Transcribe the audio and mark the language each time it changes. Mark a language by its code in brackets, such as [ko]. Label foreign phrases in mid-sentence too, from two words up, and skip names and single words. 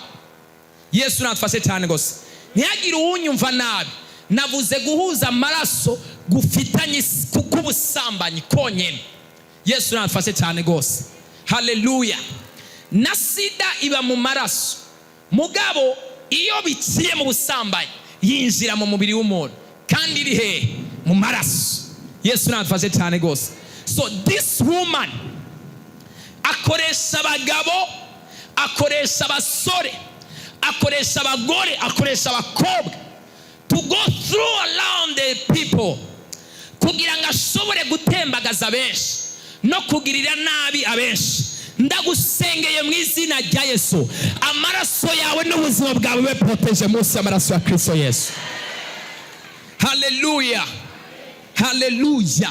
[rw] Yesu natufashe cyane gose. Ntihagire uwunyumva nabi, navuze guhuza amaraso gufitanye k'ubusambanyi konyene. Yesu natufashe cyane gose. Haleluya. Na sida iba mu maraso, mugabo iyo biciye mu busambanyi yinjira mu mubiri w'umuntu kandi iri he mu maraso. Yesu natufashe cyane gose. [en] So this woman [rw] akoresha abagabo, akoresha abasore, akoresha abagore, akoresha abakobwa [en] to go through around the people [rw] kugira ngo ashobore gutembagaza benshi no kugirira nabi abenshi. Ndagusengeye mu izina rya Yesu, amaraso yawe n'ubuzima bwawe [en] be protege [rw] munsi y'amaraso ya Kristo Yesu. Haleluya, haleluya.